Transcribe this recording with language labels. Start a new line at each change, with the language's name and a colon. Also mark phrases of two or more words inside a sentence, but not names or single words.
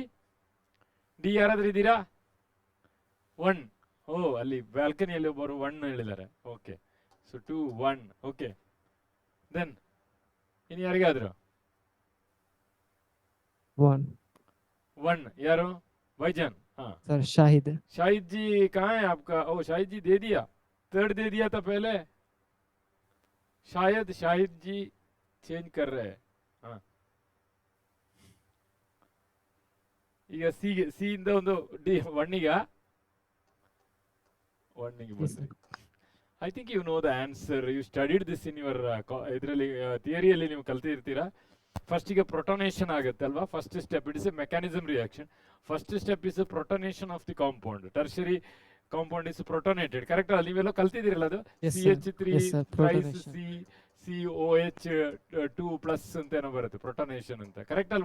Kannada: ಡಿ ಯಾರಾದ್ರೂ ಇದ್ದೀರಾ? 1. ಅಲ್ಲಿ ಬ್ಯಾಲ್ಕನಿಯಲ್ಲಿ ಒಬ್ಬರು 1 ಹೇಳಿದ್ದಾರೆ.
English: okay, so
Kannada: 2 1.
English: okay, then
Kannada: ಇನ್ನು ಯಾರಿಗಾದ್ರು? 1 ಯಾರು?
Hindi: भाईजान। हाँ सर शाहिद। शाहिद जी कहाँ है आपका? ओ शाहिद जी दे दिया, थर्ड दे दिया था पहले। शायद शाहिद जी चेंज कर रहे हैं।
Kannada: हाँ ಈಗ ಸಿ ಇಂದ ಒಂದು ಡಿ ಒನ್ನಿಗ ಬಂದ್ರಿ.
English: I think you know the answer. You studied this in your
Kannada: ಇದರಲ್ಲಿ ಥಿಯರಿಯಲ್ಲಿ ನೀವು ಕಲ್ತಿರ್ತೀರಾ. ಫಸ್ಟಿಗೆ ಪ್ರೊಟೋನೇಷನ್ ಆಗುತ್ತೆ ಅಲ್ವಾ?
English: First step it is a mechanism reaction. First step is protonation of the compound. Tertiary compound is protonated.
Kannada: ಕರೆಕ್ಟ್ ಅಲ್ಲ? ನೀವೆಲ್ಲ ಕಲ್ತಿದ್ದೀರಲ್ಲ ಅದು. CH3 COH2+ ಅಂತ ಏನೋ ಬರುತ್ತೆ ಪ್ರೊಟೋನೇಷನ್ ಅಂತ. ಕರೆಕ್ಟ್ ಅಲ್ವಾ?